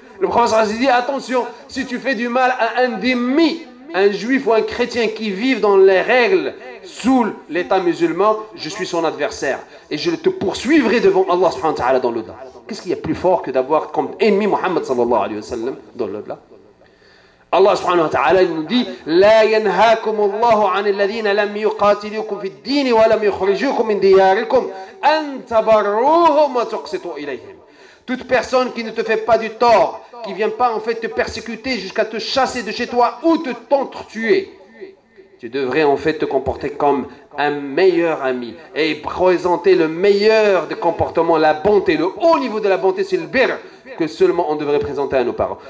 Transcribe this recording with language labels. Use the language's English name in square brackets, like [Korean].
[French] Le prophète dit, attention, si tu fais du mal à un dhimmi, un juif ou un chrétien qui vivent dans les règles sous l'état musulman, je suis son adversaire. Et je te poursuivrai devant Allah [Arabic] subhanahu wa ta'ala [French] dans l'au-delà. Qu'est-ce qu'il y a plus fort que d'avoir comme ennemi Muhammad [Arabic] sallallahu alayhi wa sallam [French] dans l'au-delà? [Arabic] Allah subhanahu wa ta'ala [French] nous dit [Arabic] لا ينهاكم الله عن الذين لم يقاتلوكم في الدين ولم يخرجوكم من دياركم أن تبروهم وتقسطوا إليهم. [French] Toute personne qui ne te fait pas du tort, qui ne vient pas en fait te persécuter jusqu'à te chasser de chez toi ou te tuer, tu devrais en fait te comporter comme un meilleur ami et présenter le meilleur des comportements, la bonté, le haut niveau de la bonté, c'est le birr que seulement on devrait présenter à nos parents.